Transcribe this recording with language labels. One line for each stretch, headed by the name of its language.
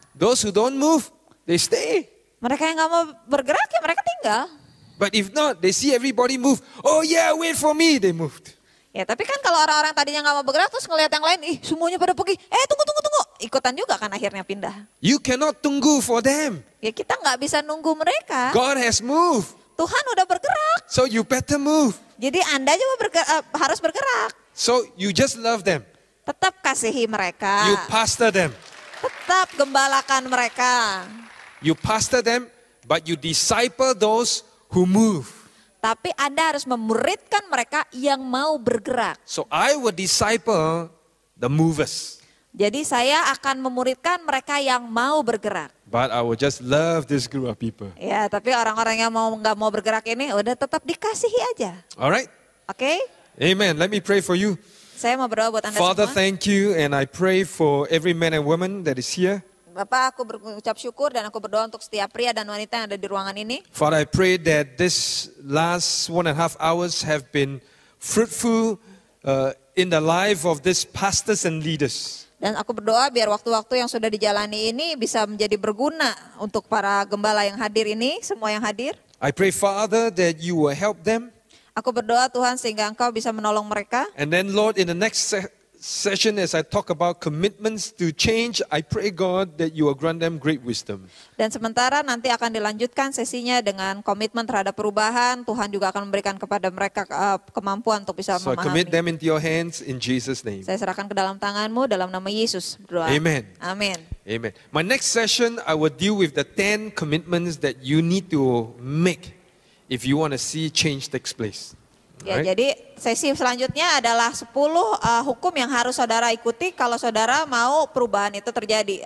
English: Those who don't move, they stay.
Indonesian: Mereka yang nggak mau bergerak ya mereka tinggal.
English: But if not, they see everybody move. Oh yeah, wait for me. They moved.
Indonesian: Ya tapi kan kalau orang-orang tadinya nggak mau bergerak terus ngelihat yang lain, ih semuanya pada pergi, tunggu. Ikutan juga kan akhirnya pindah.
English: You cannot tunggu for them.
Indonesian: Ya kita nggak bisa nunggu mereka.
English: God has moved.
Indonesian: Tuhan udah bergerak.
English: So you better move.
Indonesian: Jadi Anda juga harus bergerak.
English: So you just love them.
Indonesian: Tetap kasihi mereka.
English: You pastor them.
Indonesian: Tetap gembalakan mereka.
English: You pastor them, but you disciple those who move.
Indonesian: Tapi Anda harus memuridkan mereka yang mau bergerak.
English: So I will disciple the movers.
Indonesian: Jadi saya akan memuridkan mereka yang mau bergerak.
English: But I will just love this group of people.
Indonesian: Ya, tapi orang-orang yang nggak mau bergerak ini udah tetap dikasihi aja.
English: All right?
Indonesian: Oke?
English: Amen. Let me pray for you.
Indonesian: Saya mau berdoa buat Anda
English: Father,
Indonesian: semua.
English: thank you. And I pray for every man and woman that is here.
Indonesian: Bapak, aku berucap syukur dan aku berdoa untuk setiap pria dan wanita yang ada di ruangan ini.
English: Father, I pray that this last 1.5 hours have been fruitful in the life of these pastors and leaders.
Indonesian: Dan aku berdoa biar waktu-waktu yang sudah dijalani ini bisa menjadi berguna untuk para gembala yang hadir ini, semua yang hadir.
English: I pray, Father, that you will help them.
Indonesian: Aku berdoa Tuhan sehingga Engkau bisa menolong mereka.
English: And then, Lord, in the next session, as I talk about commitments to change, I pray God that you will grant them great wisdom.
Indonesian: Dan sementara nanti akan dilanjutkan sesinya dengan komitmen terhadap perubahan. Tuhan juga akan memberikan kepada mereka kemampuan untuk bisa
English: So I commit
Indonesian: memahami.
English: them into your hands in Jesus' name.
Indonesian: Saya serahkan ke dalam tanganmu dalam nama Yesus. Berdoa.
English: Amen.
Indonesian: Amin.
English: Amen. My next session, I will deal with the 10 commitments that you need to make if you want to see change takes place.
Indonesian: Ya,
English: Right?
Indonesian: jadi sesi selanjutnya adalah 10 hukum yang harus saudara ikuti kalau saudara mau perubahan itu terjadi.